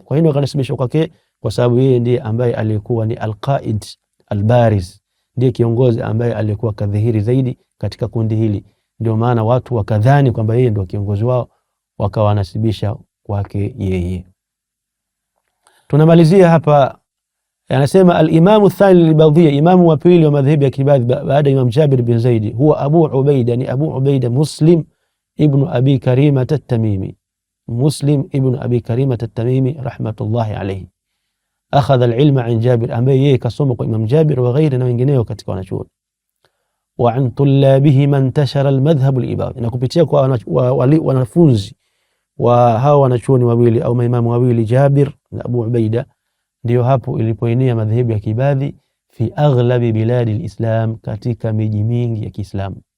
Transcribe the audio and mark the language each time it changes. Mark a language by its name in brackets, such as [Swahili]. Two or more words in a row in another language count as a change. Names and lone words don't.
[Swahili] Kwa nini wakanasibishwa kwake? Kwa sababu yeye ndiye ambaye alikuwa ni [Arabic] القائد البارز, [Swahili] ndiye kiongozi ambaye alikuwa kadhihiri zaidi katika kundi hili, ndio maana watu wakadhani kwamba yeye ndio kiongozi wao, wakawanasibisha kwake yeye. Tunamalizia hapa, anasema [Arabic] الإمام الثاني الإباضية, [Swahili] imamu wa pili wa madhehebu ya Kiibadhi baada Imam Jabir bin Zaid, huwa Abu Ubaida, ni Abu Ubaida Muslim ibn Abi Karima at-Tamimi, Muslim ibn Abi Karima at-Tamimi [Arabic] رحمة الله عليه. أخذ العلم عن جابر, [Swahili] ambaye yeye kasoma kwa Imam Jabir [Arabic] وغيره [Swahili] na wengineo katika wanachuoni. [Arabic] وعن طلابه من انتشر المذهب الإباضي, [Swahili] na kupitia kwa wanafunzi wa hawa wanachuoni wawili au maimamu wawili, Jabir na Abu Ubaida, ndio hapo ilipoenea madhehebu ya Kiibadhi [Arabic] في أغلب بلاد الإسلام, [Swahili] katika miji mingi ya Kiislamu.